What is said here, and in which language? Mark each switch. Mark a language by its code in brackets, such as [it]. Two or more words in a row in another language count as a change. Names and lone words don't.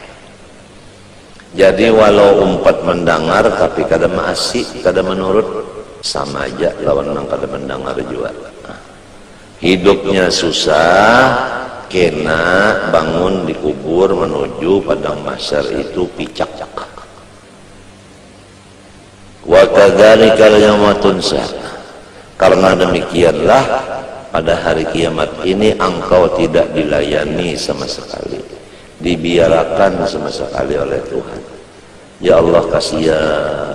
[bjn] Jadi walau umpat mendengar tapi kada maasi, kada menurut, sama aja lawan yang kada mendengar juga. [id] Hidupnya susah, kena bangun di kubur menuju padang mahsyar itu picak. [ar] وكذلك اليوم تنسى, [id] karena demikianlah pada hari kiamat ini engkau tidak dilayani sama sekali, dibiarkan sama sekali oleh Tuhan. Ya Allah kasihan.